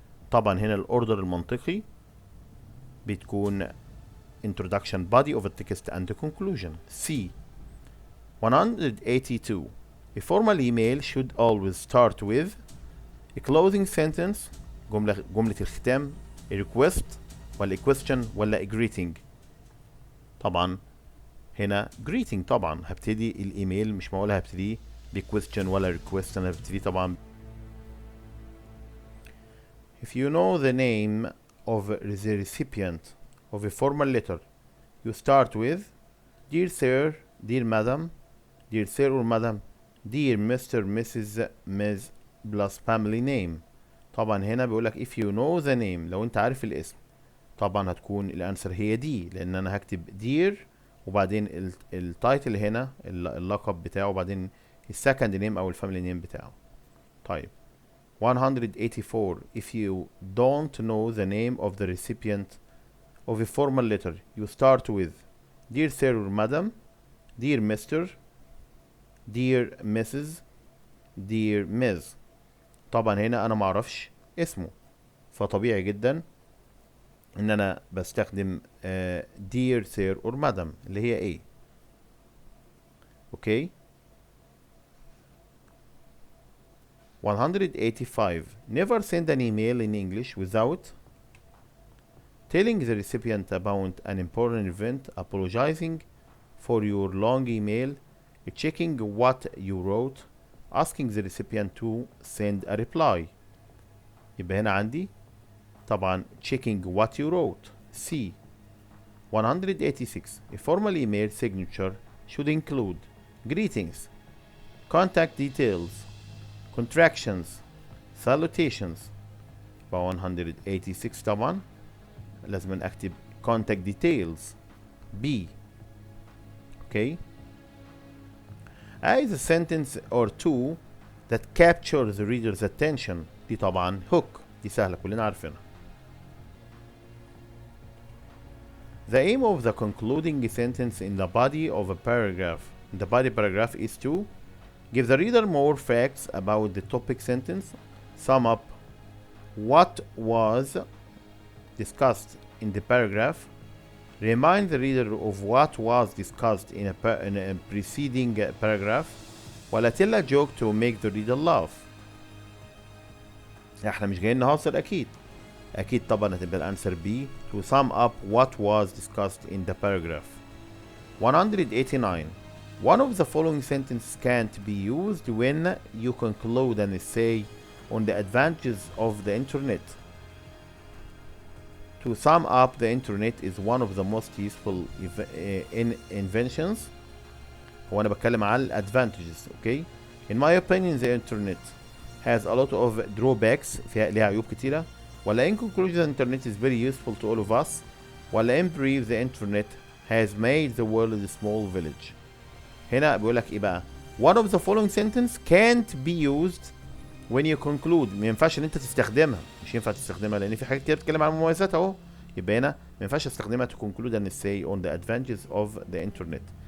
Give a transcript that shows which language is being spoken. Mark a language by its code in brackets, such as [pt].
[ar] طبعا هنا الاوردر المنطقي بتكون [en] introduction, body of the text and the conclusion. C. 182. A formal email should always start with a closing sentence، [ar] جملة الختام، [en] a request ولا a question ولا a greeting. [ar] طبعا هنا greeting. طبعا هبتدي الايميل، مش معقول هبتدي ب question ولا request، انا هبتدي طبعا. [en] If you know the name of the recipient of a formal letter, you start with dear sir, dear madam, dear sir or madam, dear Mr. Mrs. Ms. plus family name. [ar] طبعا هنا بيقولك [en] if you know the name، [ar] لو انت عارف الاسم طبعا هتكون الانسر هي دي، لان انا هكتب dear وبعدين التايتل هنا اللقب بتاعه وبعدين السكند نيم او الفاميلي نيم بتاعه. طيب 184. [en] If you don't know the name of the recipient of a formal letter, you start with dear sir or madam, dear Mr., dear Mrs., dear Ms. [ar] طبعا هنا انا معرفش اسمه، فطبيعي جدا ان انا بستخدم [en] dear sir or madam [ar] اللي هي ايه. اوكي. 185. [en] Never send an email in English without telling the recipient about an important event, apologizing for your long email, checking what you wrote, asking the recipient to send a reply. [ar] يبقى هنا عندي طبعا [en] checking what you wrote. C. 186. A formal email signature should include greetings, contact details, contractions, salutations. [ar] يبقى 186 طبعا لازم اكتب contact details. [en] B. Okay. As a sentence or two that captures the reader's attention. [ar] دي طبعا hook، دي سهلة كلنا عارفينها. [en] The aim of the concluding sentence in the body of a paragraph is to give the reader more facts about the topic sentence, sum up what was discussed in the paragraph, remind the reader of what was discussed in a preceding paragraph, ولا tell a joke to make the reader laugh. [ar] احنا مش جايين نهزر اكيد طبعا هتبقى الانسر B. [en] to sum up what was discussed in the paragraph. 189. One of the following sentences can't be used when you conclude an essay on the advantages of the internet. To sum up, the internet is one of the most useful inventions. [ar] هو أنا بتكلم على [en] advantages. Okay. In my opinion, the internet has a lot of drawbacks [ar] فيها ليها عيوب كتيرة، [en] ولا in conclusion the internet is very useful to all of us، ولا in brief the internet has made the world a small village. [ar] هنا بيقول لك ايه بقى؟ [en] one of the following sentence can't be used when you conclude. [ar] ما ينفعش ان انت تستخدمها، مش ينفع تستخدمها لان في حاجات كتير بتتكلم عن المميزات اهو. يبقى هنا ما ينفعش استخدمها [en] to conclude and say on the advantages of the internet.